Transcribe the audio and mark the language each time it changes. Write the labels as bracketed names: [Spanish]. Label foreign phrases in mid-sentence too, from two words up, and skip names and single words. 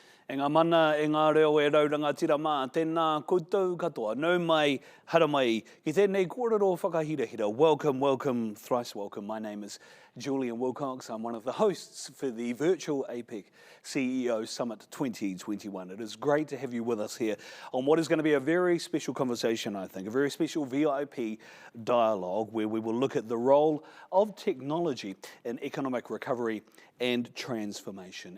[Māori] E ngā mana, e ngā reo e rauranga tira mā, tēnā koutou katoa, nau mai, hara mai, ki tēnei kōrero whakahirahira. [English] Welcome, welcome, thrice welcome. My name is Julian Wilcox. I'm one of the hosts for the virtual APEC CEO Summit 2021. It is great to have you with us here on what is going to be a very special conversation, I think, a very special VIP dialogue where we will look at the role of technology in economic recovery and transformation.